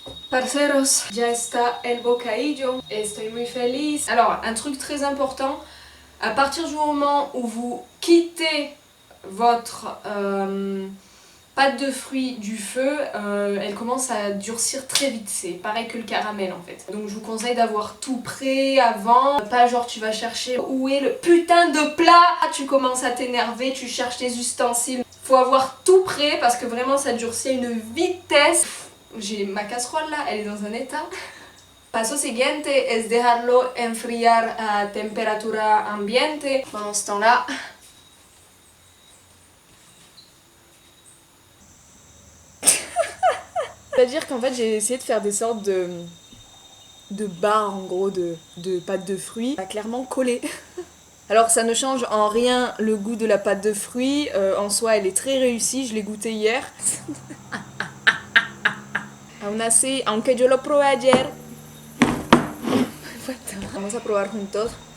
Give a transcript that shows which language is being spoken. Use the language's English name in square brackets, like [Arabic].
[Spanish] parceros, ya está el bocadillo, estoy muy feliz. [French] Alors, un truc très important, à partir du moment où vous quittez votre pâte de fruits du feu, elle commence à durcir très vite, c'est pareil que le caramel en fait. Donc je vous conseille d'avoir tout prêt avant, pas genre tu vas chercher où est le putain de plat, tu commences à t'énerver, tu cherches tes ustensiles. Faut avoir tout prêt parce que vraiment ça durcit à une vitesse. J'ai ma casserole là, elle est dans un état. [Spanish] Paso siguiente es dejarlo enfriar a temperatura ambiente. [French] Pendant ce temps-là, c'est-à-dire qu'en fait j'ai essayé de faire des sortes de barres en gros de pâte de fruits. Ça a clairement collé. Alors ça ne change en rien le goût de la pâte de fruits, en soi elle est très réussie, je l'ai goûtée hier. [Spanish] Aún así, aunque yo lo probé ayer. Vamos a probar juntos.